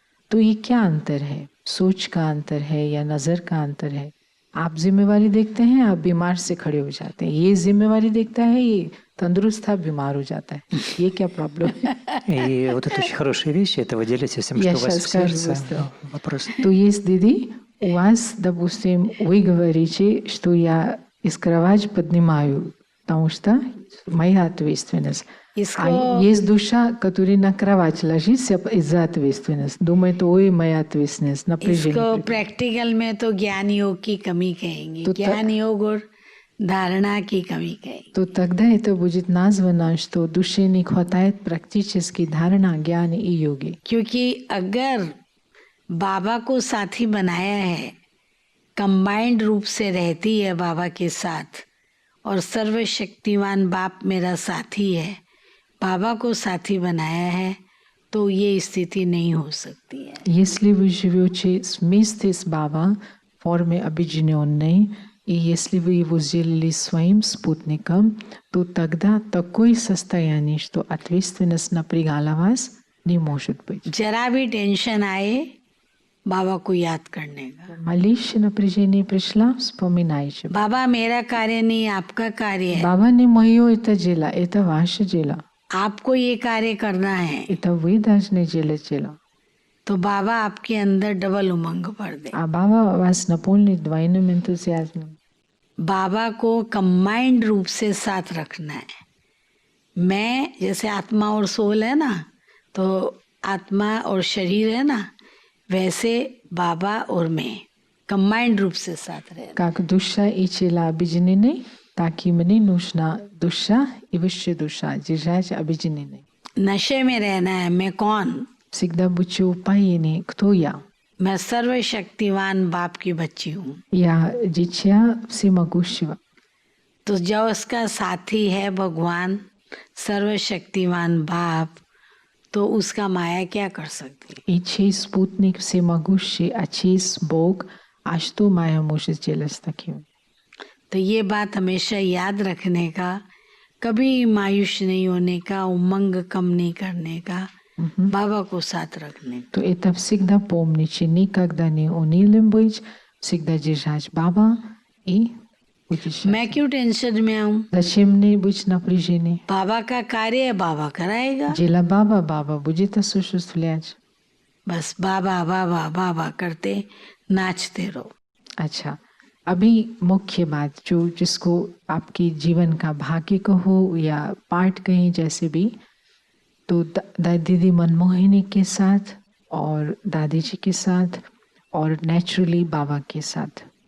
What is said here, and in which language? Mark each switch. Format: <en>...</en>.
<hi>तो ये क्या अंतर है? सोच का अंतर है या नज़र का अंतर है? आप जिम्मेवारी देखते हैं, आप बीमार से खड़े हो जाते हैं. ये जिम्मेवारी देखता है, ये तंदुरुस्त था, बीमार हो जाता है. ये क्या प्रॉब्लम है?</hi> <ru>И вот это очень хорошая вещь, это вы делитесь всем, что у вас в сердце. Вопрос. То есть, Диди, у вас, допустим, вы говорите, что я из кровати поднимаю, потому что моя ответственность. А есть душа, которая на кровать ложится из-за ответственности. Думает, ой, моя ответственность, напряжение.</ru> <hi>इसको प्रैक्टिकल में तो ज्ञान योग की कमी कहेंगे, ज्ञान योग और धारणा की कमी कहेंगे.</hi> <ru>То тогда это будет названо, что душе не хватает практически धारणा, ज्ञान и योगी.</ru> <hi>क्योंकि अगर बाबा को साथी बनाया है, कंबाइंड रूप से रहती है बाबा के साथ, और सर्वशक्तिमान बाप मेरा साथी है, बाबा को साथी बनाया है, तो ये स्थिति नहीं हो सकती है.</hi> <ru>Если вы живете вместе с Баба в форме объединенной, и если вы его сделали своим спутником, то тогда такое состояние, что ответственность напрягала вас, не может быть.</ru> <hi>जरा भी टेंशन आए, बाबा को याद करने का.</hi> <ru>Малейшее напряжение пришло, вспоминайте.</ru> <hi>बाबा मेरा कार्य नहीं, आपका कार्य है.</hi> <ru>Баба не мое это дело, это ваше дело.</ru> <hi>आपको ये कार्य करना है,</hi> <ru>Это вы должны делать дело.</ru> <hi>तो बाबा आपके अंदर डबल उमंग भर दे.</hi> <ru>А Баба вас наполнит двойным энтузиазмом.</ru> <hi>बाबा को कंबाइंड रूप से साथ रखना है. मैं जैसे आत्मा और सोल है ना, तो आत्मा और शरीर है ना, वैसे बाबा और मैं कंबाइंड रूप से साथ रहे.</hi> <ru>Как душа и тело объединены, так и мне нужна душа и высшая душа держать объединены.</ru> <hi>नशे में रहना है. मैं कौन?</hi> <ru>Всегда будьте упоены, кто я.</ru> <hi>मैं सर्वशक्तिवान बाप की बच्ची हूँ.</hi> <ru>Я дитя всемогущего.</ru> <hi>तो जब उसका साथी है भगवान सर्वशक्तिवान बाप, तो उसका माया क्या कर सकती है?</hi> <ru>И чей спутник всемогущий, а чей Бог, а что Майя может сделать с таким?</ru> <hi>तो ये बात हमेशा याद रखने का, कभी मायूस नहीं होने का, उमंग कम नहीं करने का, बाबा को साथ रखने का.</hi> <ru>То это всегда помните, никогда не унылым быть, всегда держать Баба и будешь.</ru> <hi>मैं क्यों टेंशन में आऊँ?</hi> <ru>Зачем мне быть напряженной?</ru> <hi>बाबा का कार्य है, बाबा कराएगा.</hi> <ru>Дело Баба, Баба будет осуществлять.</ru> <hi>बस बाबा बाबा बाबा करते नाचते रहो. अच्छा, अभी मुख्य बात जो जिसको आपकी जीवन का भाग्य कहो या पार्ट कहें, जैसे भी, तो दीदी मनमोहिनी के साथ और दादी जी के साथ और नेचुरली बाबा के साथ.</hi>